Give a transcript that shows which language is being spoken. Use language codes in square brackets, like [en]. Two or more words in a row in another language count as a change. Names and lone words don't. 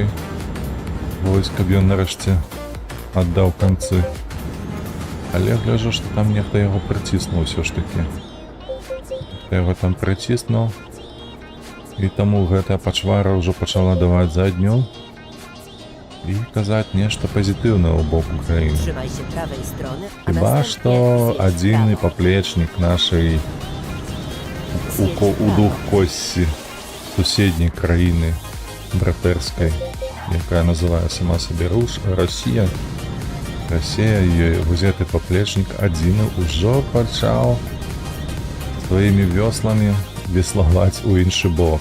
[be] Вось, каб ён нарэшце аддаў канцы. Але гляжу, што там нехта яго прыціснуў усё ж такі. Яго там прыціснуў. І таму гэтая пачвара ўжо пачала даваць задню і казаць нешта пазітыўнае ў бок Украіны. [pl] Trzymaj się prawej strony, a [be] Хіба [pl] następnie [be] што [pl] zjedź w [be] адзіны [pl] prawo. [be] паплечнік нашай у дух косці суседняй краіны братэрскай, якая называе сама сабе Расія. Расія, ёй вось гэты паплечнік адзіны ўжо пачаў сваімі вёсламі веславаць у іншы бок.